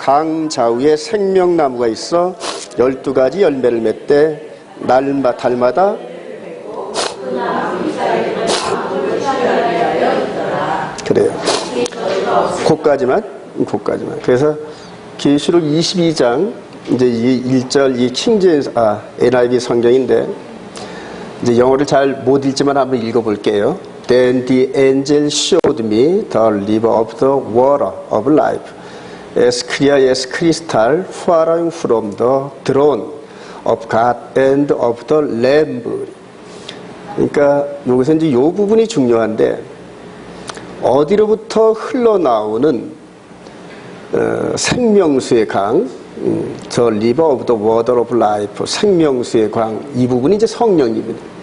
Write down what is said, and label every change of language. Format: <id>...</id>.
<ko>강 좌우에 생명나무가 있어 12가지 열매를 맺되 달마다 그래요. 그까지만. 그래서 계시록 22장 이제 이 1절 이 킹제임스 NIV 성경인데 이제 영어를 잘 못 읽지만 한번 읽어볼게요.</ko> <en>Then the angel showed me the river of the water of life, as clear as crystal, flowing from the throne of God and of the Lamb.</en> <ko>그러니까 여기서 이제 이 부분이 중요한데 어디로부터 흘러나오는 생명수의 강,</ko> <en>the river of the water of life,</en> <ko>생명수의 강, 이 부분이 이제 성령입니다.</ko>